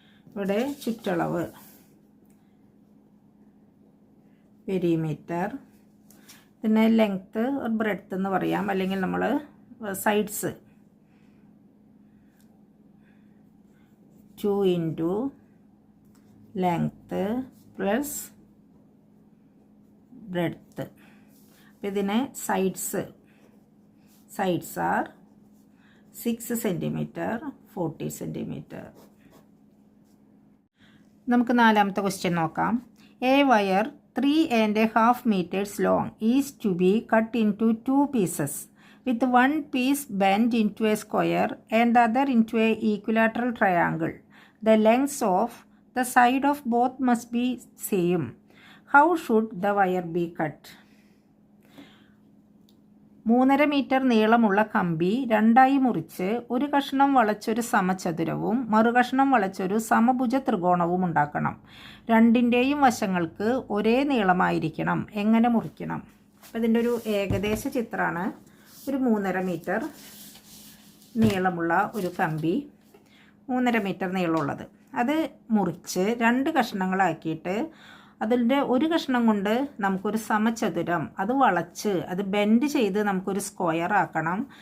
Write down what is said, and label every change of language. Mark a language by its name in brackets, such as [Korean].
[Malayalam] ഇവിടെ ചുറ്റളവ് പെരിമീറ്റർ, പിന്നെ ലെങ്ത്ത് ഒരു ബ്രെഡ്ത്ത് എന്ന് പറയാം, അല്ലെങ്കിൽ നമ്മൾ sides 2 into length plus breadth. അപ്പോൾ ഇതിനെ സൈഡ്സ് ആർ 6 സെൻറ്റിമീറ്റർ 40 സെൻറ്റിമീറ്റർ. നമുക്ക് നാലാമത്തെ ക്വസ്റ്റ്യൻ നോക്കാം. [English] A wire 3.5 meters long is to be cut into 2 pieces, with one piece bent into a square and the other into a equilateral triangle. The lengths of the side of both must be same. How should the wire be cut? [Malayalam] 3.5 metre നീളമുള്ള കമ്പി രണ്ടായി മുറിച്ച് ഒരു കഷ്ണം വളച്ചൊരു സമചതുരവും മറുകഷ്ണം വളച്ചൊരു സമഭുജ ത്രികോണവും ഉണ്ടാക്കണം. രണ്ടിൻ്റെയും വശങ്ങൾക്ക് ഒരേ നീളമായിരിക്കണം. എങ്ങനെ മുറിക്കണം? അപ്പോൾ ഇതിൻ്റെ ഒരു ഏകദേശ ചിത്രമാണ്. ഒരു 3.5 മീറ്റർ നീളമുള്ള ഒരു കമ്പി, 3.5 മീറ്റർ നീളമുള്ളത്, അത് മുറിച്ച് 2 കഷ്ണങ്ങളാക്കിയിട്ട് അതിൻ്റെ ഒരു കഷ്ണം കൊണ്ട് നമുക്കൊരു സമചതുരം അത് വളച്ച് അത് ബെൻഡ് ചെയ്ത് നമുക്കൊരു സ്ക്വയർ ആക്കണം.